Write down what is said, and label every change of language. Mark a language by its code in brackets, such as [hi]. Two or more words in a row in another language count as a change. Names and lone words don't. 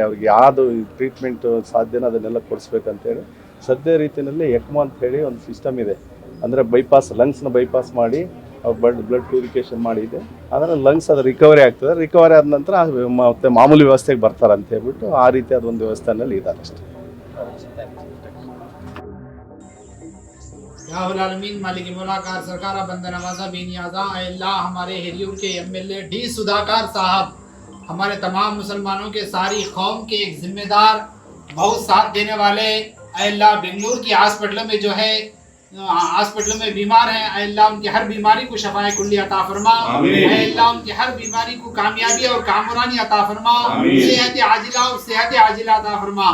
[kn] ಅವ್ರಿಗೆ ಯಾವುದು ಟ್ರೀಟ್ಮೆಂಟು ಸಾಧ್ಯನೋ ಅದನ್ನೆಲ್ಲ ಕೊಡಿಸ್ಬೇಕಂತೇಳಿ ಸದ್ಯ ರೀತಿಯಲ್ಲಿ ಎಕ್ಮೋ ಅಂಥೇಳಿ ಒಂದು ಸಿಸ್ಟಮ್ ಇದೆ. ಅಂದರೆ ಬೈಪಾಸ್, ಲಂಗ್ಸ್ನ ಬೈಪಾಸ್ ಮಾಡಿ [en] blood purification [kn] ಮಾಡಿದೆ, ಆದರೆ ಲಂಗ್ಸ್ ಅದು ರಿಕವರಿ ಆಗ್ತದೆ. ರಿಕವರಿ ಆದ ನಂತರ ಮತ್ತೆ ಮಾಮೂಲಿ ವ್ಯವಸ್ಥೆಗೆ ಬರ್ತಾರೆ ಅಂತ ಹೇಳ್ಬಿಟ್ಟು ಆ ರೀತಿಯಾದ ಒಂದು ವ್ಯವಸ್ಥೆನಲ್ಲಿ ಇದ್ದಾರೆ ಅಷ್ಟೇ. [ur] یاہل مالک ملاقات سرکار بند نوازا بے نیازا اللہ ہمارے ہریور کے ایم ایل اے ڈی سدھاکر صاحب، ہمارے تمام مسلمانوں کے ساری قوم کے ایک ذمہ دار، بہت ساتھ دینے والے، اللہ بنگلورو کی ہاسپٹلوں میں جو ہے ہاسپٹلوں میں بیمار ہیں، اللہ انکی ہر بیماری کو شفائے کلی عطا فرما، اللہ انکی ہر بیماری کو کامیابی اور کامرانی عطا فرما، صحت عاجلہ اور صحت عاجلہ عطا فرما.